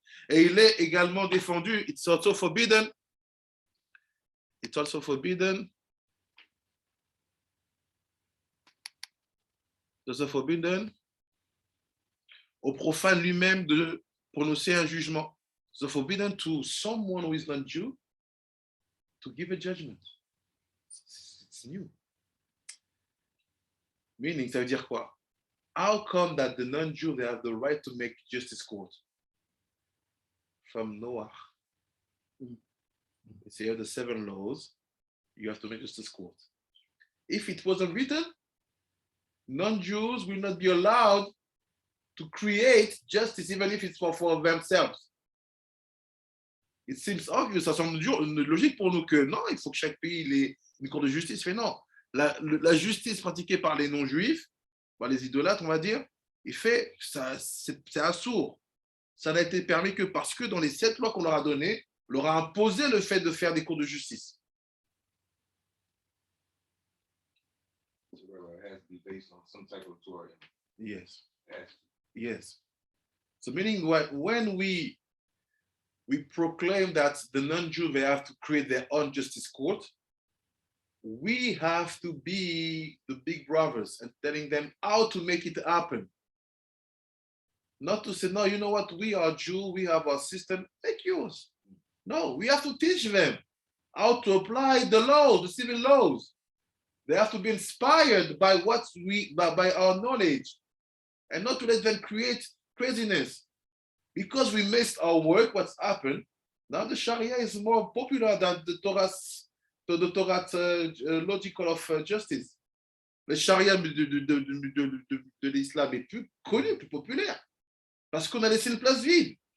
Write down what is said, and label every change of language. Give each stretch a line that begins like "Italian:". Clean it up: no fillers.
French: Et il est également défendu.
English: It's also forbidden. It's also forbidden
French: au profane lui-même de prononcer un jugement.
English: So forbidden to someone who is not Jew to give a judgment. It's new. Meaning,
French: ça veut dire quoi?
English: How come that the non-Jew, they have the right to make justice court? From Noah. It's here the 7 laws, you have to make justice court. If it wasn't written, non-Jews will not be allowed to create justice, even if it's for themselves. It seems obvious,
French: ça semble logique pour nous que non, il faut que chaque pays ait une cour de justice. Mais non, la justice pratiquée par les non-juifs les idolâtres, on va dire, il fait, ça, c'est assourd. Ça n'a été permis que parce que dans les 7 lois qu'on leur a données, on leur a imposé le fait de faire des cours de justice.
English: So it has to be based on some type of Torah. Yes. It has to. Yes. So meaning when we proclaim that the non-Jew, they have to create their own justice court, we have to be the big brothers and telling them how to make it happen. Not to say, no, you know what, we are Jew, we have our system, take yours. No, we have to teach them how to apply the laws, the civil laws. They have to be inspired by by our knowledge and not to let them create craziness. Because we missed our work, what's happened, now the Sharia is more popular than the Torah's logical of justice.
French: Le Sharia de l'islam est plus connu, plus populaire. Parce qu'on a laissé une place vide.